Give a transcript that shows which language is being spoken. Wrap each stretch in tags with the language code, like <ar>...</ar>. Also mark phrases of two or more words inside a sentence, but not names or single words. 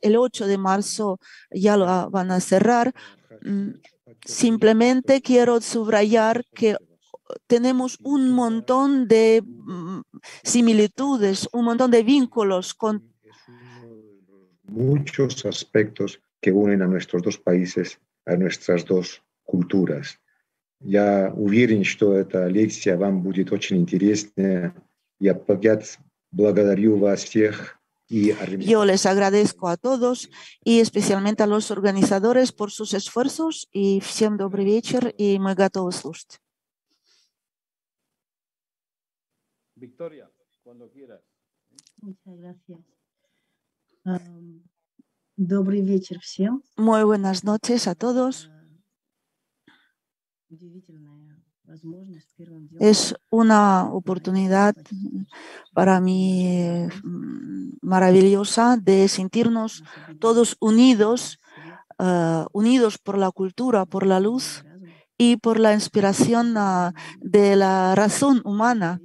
<es>El 8 de marzo ya lo van a cerrar. Simplemente quiero subrayar que tenemos un montón de similitudes, un montón de vínculos con muchos aspectos que unen a nuestros dos países, a nuestras dos culturas.</es> <ru>Я уверен, что эта лекция вам будет очень интересная. Я опять благодарю вас всех.</ru> <es>Yo les agradezco a todos y especialmente a los organizadores por sus esfuerzos.</es> <ru>И всем добрый вечер, и мы готовы слушать.</ru> <es>Victoria, cuando quieras. Muchas gracias.</es> <ru>Добрый вечер всем.</ru> <es>Muy buenas noches a todos. Es una oportunidad para mí maravillosa de sentirnos todos unidos, unidos por la cultura, por la luz y por la inspiración de la razón humana.</es>